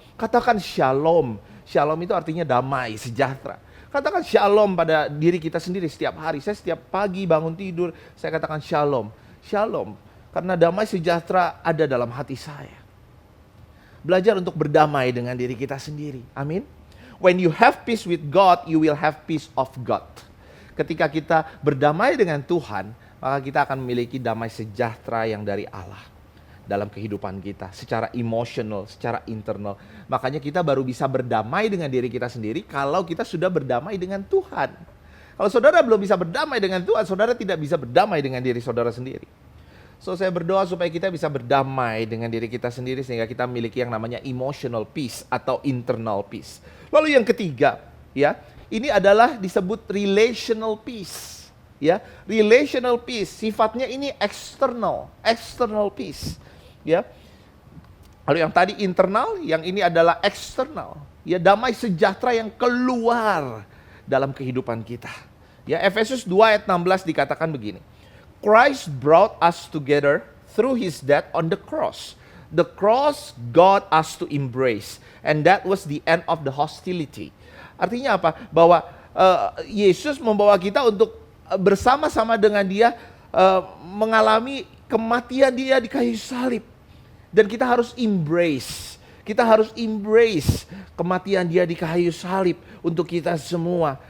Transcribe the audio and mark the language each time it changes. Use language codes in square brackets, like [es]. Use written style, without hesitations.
[id] Katakan shalom. Shalom itu artinya damai, sejahtera. Katakan shalom pada diri kita sendiri setiap hari. Saya setiap pagi bangun tidur, saya katakan shalom. Shalom. Karena damai sejahtera ada dalam hati saya. Belajar untuk berdamai dengan diri kita sendiri. Amin. [en] When you have peace with God, you will have peace of God. [id] Ketika kita berdamai dengan Tuhan, maka kita akan memiliki damai sejahtera yang dari Allah dalam kehidupan kita, secara emosional, secara internal. Makanya kita baru bisa berdamai dengan diri kita sendiri kalau kita sudah berdamai dengan Tuhan. Kalau saudara belum bisa berdamai dengan Tuhan, saudara tidak bisa berdamai dengan diri saudara sendiri. So saya berdoa supaya kita bisa berdamai dengan diri kita sendiri sehingga kita memiliki yang namanya [en] emotional peace [id] atau [en] internal peace. [id] Lalu yang ketiga, ya, ini adalah disebut [en] relational peace. [id] Ya, [en] relational peace [id] sifatnya ini [en] external peace. [id] Ya. Lalu yang tadi internal, yang ini adalah external. Ya, damai sejahtera yang keluar dalam kehidupan kita. Ya, Efesus 2 ayat 16 dikatakan begini. [en] Christ brought us together through his death on the cross. The cross got us to embrace, and that was the end of the hostility. [id] Artinya apa? Bahwa Yesus membawa kita untuk bersama-sama dengan Dia mengalami kematian Dia di kayu salib. Dan kita harus embrace. Kita harus embrace kematian dia di kayu salib untuk kita semua.